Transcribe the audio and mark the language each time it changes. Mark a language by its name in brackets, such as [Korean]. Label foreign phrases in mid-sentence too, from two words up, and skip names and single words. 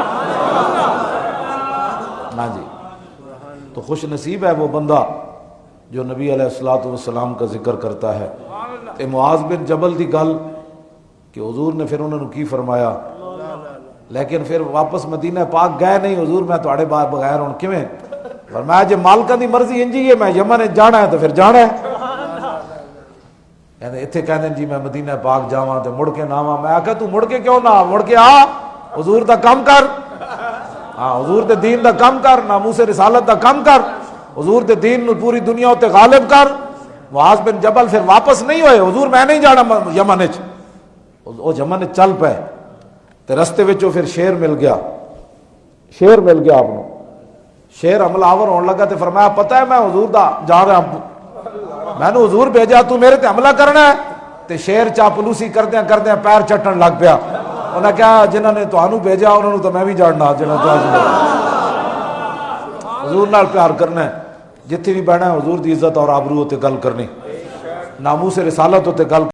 [Urdu] نا جی, تو خوش نصیب ہے وہ بندہ جو نبی [Arabic] علیہ الصلوۃ والسلام [Urdu] کا ذکر کرتا ہے. [Punjabi] تے معاذ بن جبل دی گل کہ حضور نے پھر انہوں نے کی فرمایا, لیکن پھر واپس مدینہ پاک گئے نہیں. حضور میں تھوڑے بغیر ہوں کیویں, فرمایا جے مالکاں دی مرضی انجی ہے, میں یمن جانا ہے تو پھر جانا ہے. اتنے کہتے ہیں جی میں مدینہ پاک جاواں تے مڑ کے نہ آواں. میں آکھا تو مڑ کے کیوں نہ آ, مڑ کے آ, حضور دا کام کر. ہاں حضور دے دین دا کام کر, ناموس رسالت دا کام کر, حضور دے دین نو پوری دنیا تے غالب کر. معاذ بن جبل پھر واپس نہیں ہوئے, حضور میں نہیں جانا یمن وچ. وہ یمن چل پے تے رستے وچ پھر شیر مل گیا, شیر مل گیا آپ کو. شیر حملہ آور ہونے لگا تے فرمایا پتہ ہے میں حضور دا جا رہا ہوں, میں نے حضور بھیجا, تو میرے تے حملہ کرنا ہے. تے شیر چاپلوسی کردیاں کردیاں پیر چٹن لگ پیا. انہیں کہا جنہوں نے تانوں بھیجا انہوں نے تو میں بھی جاننا, جنہوں نے حضور نال پیار کرنا ہے. جتھے بھی بہنا ہے حضور دی عزت اور آبرو تے گل کرنی، ناموس رسالت تے گل